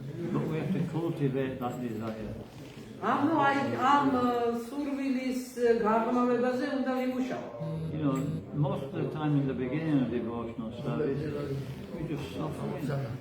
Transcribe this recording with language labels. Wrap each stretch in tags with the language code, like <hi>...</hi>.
<en>But we have to cultivate that desire.</en> <ka>ამ სურვილის გაღრმავებაზე უნდა ვიმუშაოთ.</ka> <en>You know, most of the time in the beginning of devotional service, we just suffer.</en>